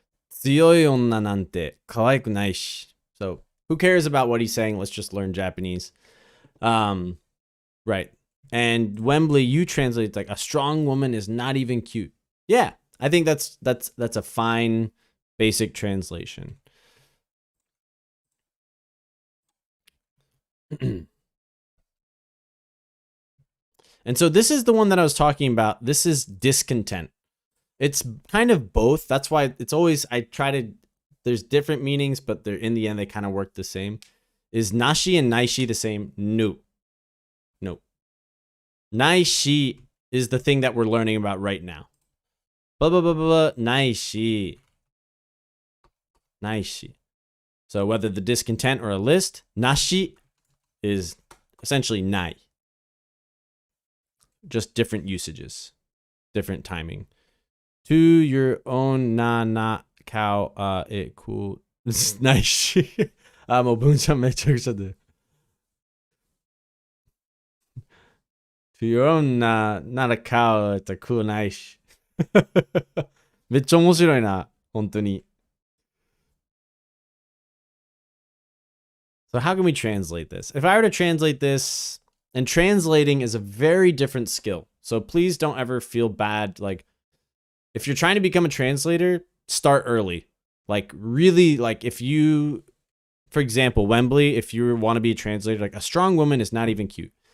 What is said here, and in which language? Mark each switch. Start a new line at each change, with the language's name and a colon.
Japanese: 強い女なんて可愛くないし。
English: So, who cares about what he's saying? Let's just learn Japanese. Right. And Wembley, you translate like a strong woman is not even cute. Yeah, I think that's a fine basic translation. And so this is the one that I was talking about. This is discontent. It's kind of both. That's why it's always, I try to, there's different meanings, but they're in the end, they kind of work the same. Is nashi and naishi the same? No. No. Naishi is the thing that we're learning about right now. Blah, blah, blah, blah, blah. Naishi. Naishi. So whether the discontent or a list, nashi is essentially nai. Just different usages, different timing. To your own na cow, it cool. This is nice.
Japanese: あ、もう文章めちゃくちゃで。 To your own not a cow, it's a cool nice. めっちゃ面白いな、本当に。
English: So how can we translate this? If I were to translate this, and translating is a very different skill. So please don't ever feel bad. Like, if you're trying to become a translator, start early. Like, really, like, if you, for example, Wembley, if you want to be a translator, like, a strong woman is not even cute.